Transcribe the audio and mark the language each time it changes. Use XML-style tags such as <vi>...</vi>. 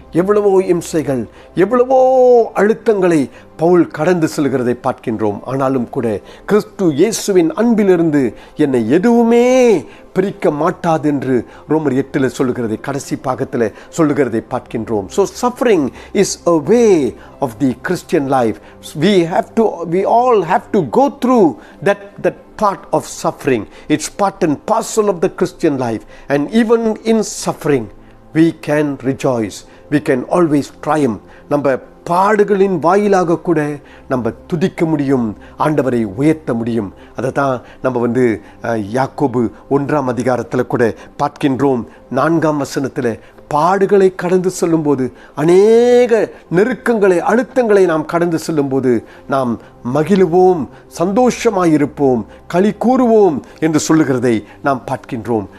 <ta>எவ்வளவோ இம்சைகள், எவ்வளவோ அழுத்தங்களை பவுல் கடந்து செல்கிறதை பார்க்கின்றோம். ஆனாலும் கூட கிறிஸ்து இயேசுவின் அன்பிலிருந்து என்னை எதுவுமே பிரிக்க மாட்டாது என்று ரோமர் 8 சொல்லுகிறதை, கடைசி பாகத்தில் சொல்லுகிறதை பார்க்கின்றோம்.</ta> <en>So suffering is a way of the Christian life. We all have to go through that part of suffering. It's part and parcel of the Christian life. And even in suffering, we can rejoice. We can always triumph.</en> <ta>நம்ம பாடுகளின் வாயிலாக கூட நம்ம துதிக்க முடியும், ஆண்டவரை உயர்த்த முடியும். அதை தான் நம்ம யாக்கோபு 1ஆம் அதிகாரத்தில் கூட பார்க்கின்றோம். 4ஆம் வசனத்தில் பாடுகளை கடந்து செல்லும்போது, அநேக நெருக்கங்களை, அழுத்தங்களை நாம் கடந்து செல்லும்போது நாம் மகிழுவோம், சந்தோஷமாயிருப்போம், களி கூறுவோம் என்று சொல்லுகிறதை நாம் பார்க்கின்றோம்.</ta>